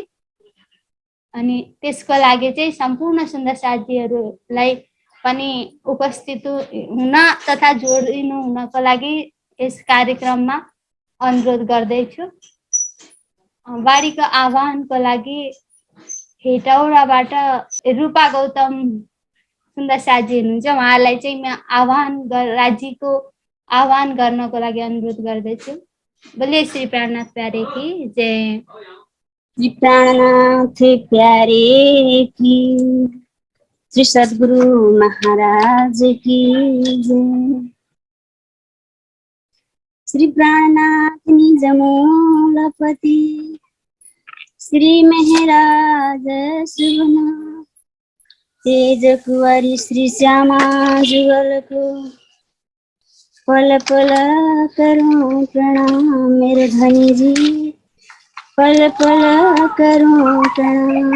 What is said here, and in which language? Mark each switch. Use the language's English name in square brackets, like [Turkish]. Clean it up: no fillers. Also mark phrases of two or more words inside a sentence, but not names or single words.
[Nepali] अनि त्यसको लागि चाहिँ सम्पूर्ण सुन्दर साथीहरूलाई पनि उपस्थित हुन तथा जोडिनु हुनको लागि यस कार्यक्रममा अनुरोध गर्दैछु। बाढीको आह्वानको लागि हेटौडाबाट रूपा गौतम सुन्दर साथी हुनुहुन्छ, उहाँलाई चाहिँ म राजीको आह्वान गर्नको लागि अनुरोध गर्दैछु। [Hindi] बोलिए श्री प्राणनाथ प्यारे की जय। श्री प्राणनाथ प्यारे की, श्री सद्गुरु महाराज की जय। श्री प्राणनाथ निज मूलपति, श्री मेहराज सुगना, तेज कुंवरी श्री श्यामा जुगल को, पल पल करूं प्रणाम मेरे धनी जी, पल पल करूं प्रणाम।